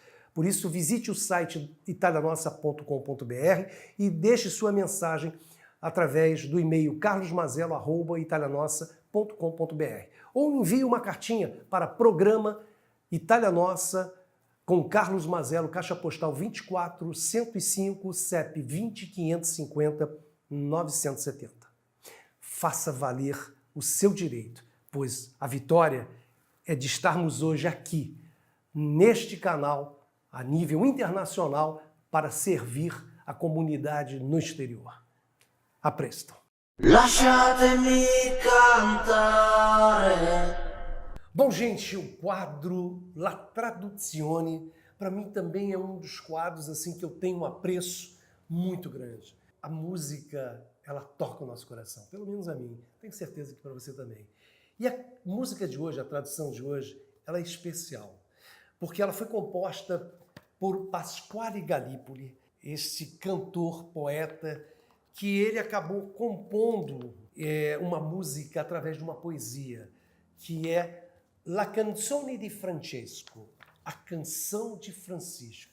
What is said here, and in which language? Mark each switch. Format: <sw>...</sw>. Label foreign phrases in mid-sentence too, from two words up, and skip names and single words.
<pt>Por isso, visite o site italianossa.com.br e deixe sua mensagem através do e-mail carlosmazelo@italianossa.com.br ou envie uma cartinha para programa Itália Nossa com Carlos Mazzello, Caixa Postal 24 105, CEP 20 550 970. Faça valer o seu direito, pois a vitória é de estarmos hoje aqui, neste canal, a nível internacional, para servir a comunidade no exterior.</pt> <it>A presto. Lasciatemi cantare.</it> <pt>Bom, gente, o quadro La Traduzione, para mim também é um dos quadros assim que eu tenho um apreço muito grande. A música, ela toca o nosso coração, pelo menos a mim. Tenho certeza que para você também. E a música de hoje, a tradução de hoje, ela é especial, porque ela foi composta por Pasquale Gallipoli, este cantor, poeta, que ele acabou compondo uma música através de uma poesia, que é La Canzone di Francesco, a canção de Francisco.</pt>